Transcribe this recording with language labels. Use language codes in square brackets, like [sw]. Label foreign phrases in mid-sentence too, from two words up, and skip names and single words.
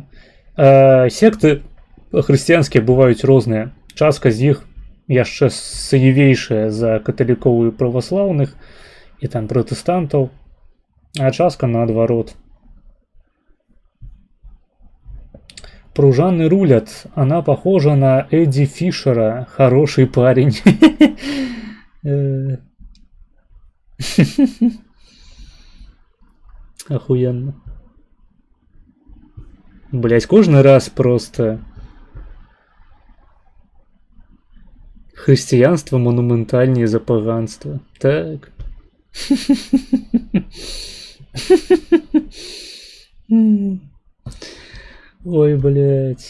[be] Секты хрысціянскія бываюць розныя. Частка з іх яшчэ саевейшая за каталікоў і праваслаўных і там пратэстантаў, а частка наадварот. Пружаны рулят. [ru] Она похожа на Эдди Фишера. Хороший парень. Охуенно. Блять, [be] кожны раз просто хрысціянства монументальнее за паганство. [ru] Так. Ой, блять.